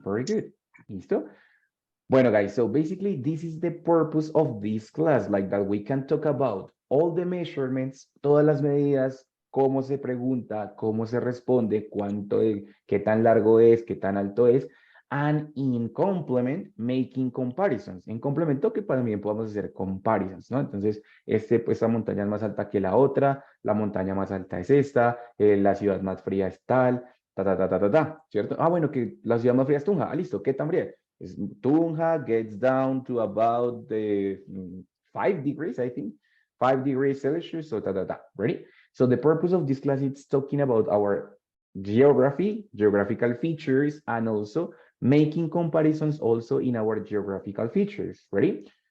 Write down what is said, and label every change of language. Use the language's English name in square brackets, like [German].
[English] Very good. [Spanish] Listo. Bueno, [English] guys, so basically this is the purpose of this class, like that we can talk about all the measurements, [Spanish] todas las medidas, cómo se pregunta, cómo se responde, qué tan largo es, qué tan alto es, [English] And in complement, making comparisons. [Spanish] En complemento que también podemos hacer comparisons, ¿no? Entonces, pues esta montaña es más alta que la otra, la montaña más alta es esta, la ciudad más fría es tal, ¿cierto? Ah, bueno, que la ciudad más fría es Tunja. Ah, listo, ¿qué tan fría? [English] Tunja gets down to about the 5 degrees, I think. 5 degrees Celsius, so ready? So the purpose of this class is talking about our geography, geographical features, and also making comparisons also in our geographical features, ready?